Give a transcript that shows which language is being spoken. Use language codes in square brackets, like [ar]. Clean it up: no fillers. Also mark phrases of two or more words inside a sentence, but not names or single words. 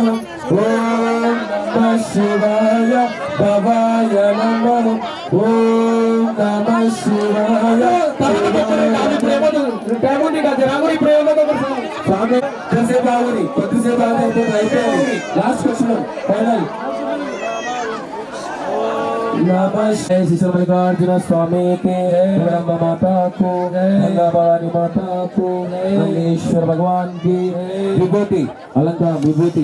[sa] ॐ नमः शिवाय भवाय नमः. ॐ नमः शिवाय [te] కొద్దిసేపు అయిపోయింది. [en] last question final. [hi] नमः श्री मल्लिकार्जुन स्वामी के ब्रह्म माता को गंगा भवानी माता को नंदेश्वर भगवान की विभूति अलंकार विभूति.